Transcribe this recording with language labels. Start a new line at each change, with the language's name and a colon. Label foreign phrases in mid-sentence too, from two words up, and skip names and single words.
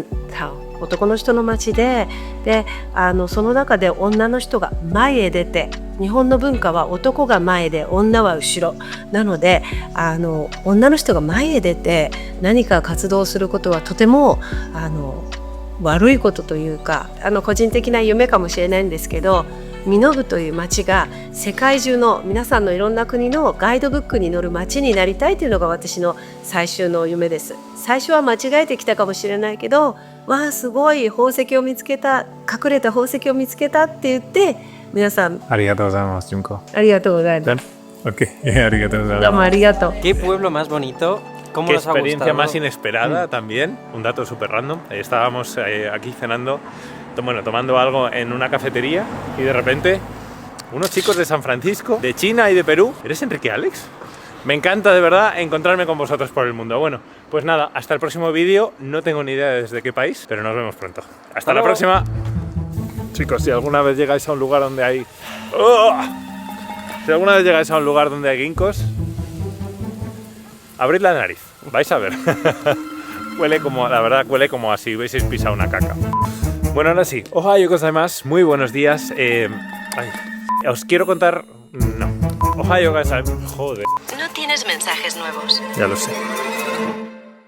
Japanese: タウン男の人の町でその中で女の人が前へ出て日本の文化は男が前で女は後ろなので女の人が前へ出て何か活動することはとても悪いことというか個人的な夢かもしれないんですけど身延という町が世界中の皆さんのいろんな国のガイドブックに載る町になりたいというのが私の最終の夢です。最初は間違えてきたかもしれないけどわあすごい宝石を見つけた隠れた宝石を見つけたって言って皆さんありがとうございます、Junko. ありがとうございます。 Ok, ありがとうございます。どうもありがとう。
Spanish: Qué pueblo más bonito. ¿Cómo Qué nos ha experiencia gustado? más inesperada también. Un dato súper random. Estábamos aquí cenando, tomando algo en una cafetería y de repente unos chicos de San Francisco, de China y de Perú. ¿Eres Enrique Alex? Me encanta de verdad encontrarme con vosotros por el mundo. Bueno, pues nada, hasta el próximo vídeo. No tengo ni idea desde qué país, pero nos vemos pronto. Hasta la próxima. Chicos, si alguna vez llegáis a un lugar donde hay... ¡Oh! Si alguna vez llegáis a un lugar donde hay ginkgos, abrid la nariz, vais a ver. Huele como, la verdad, huele como así hubieseis pisado una caca. Bueno, ahora sí,
Japanese: おはようございます,
Spanish: muy buenos días. Os quiero contar... No.
Japanese: おはようございます,
Spanish: joder. No tienes mensajes nuevos. Ya lo sé.